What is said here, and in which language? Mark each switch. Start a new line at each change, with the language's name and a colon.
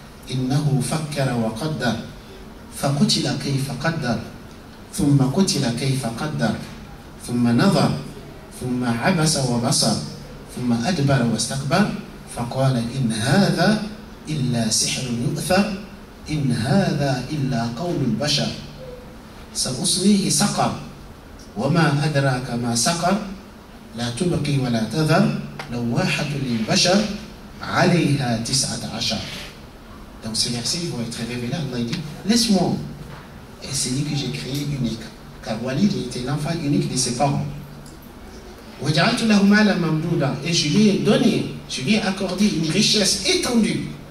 Arabic: إنه فكر وقدر فقتل كيف قدر ثم قتل كيف قدر ثم نظر ثم عبس وبصر ثم أدبر واستكبر فقال إن هذا إلا سحر يؤثر إن هذا إلا قول البشر سأصليه سقر وما أدراك ما سقر لا تبقي ولا تذر لواحة للبشر عليها 19.
French: Donc ces versets vont être révélés. Allah dit, laisse-moi. Et c'est lui que j'ai créé unique. Car Walid était l'enfant unique de ses parents. Et je lui ai donné, je lui ai accordé une richesse étendue.